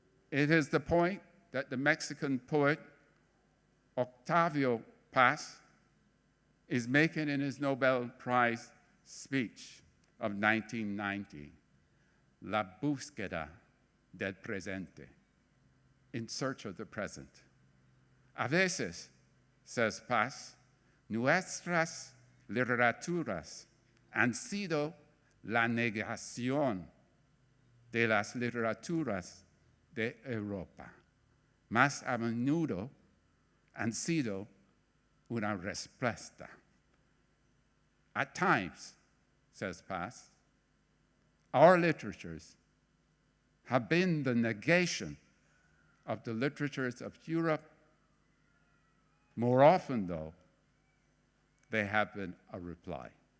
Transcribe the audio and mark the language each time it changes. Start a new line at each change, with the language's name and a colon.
English: It is the point that the Mexican poet Octavio Paz is making in his Nobel Prize speech of 1990, La búsqueda del presente, in search of the present.
Spanish: A veces,
English: says Paz,
Spanish: nuestras literaturas han sido la negación de las literaturas de Europa. Más a menudo han sido una respuesta.
English: At times, says Paz, our literatures have been the negation of the literatures of Europe. More often, though, they have been a reply.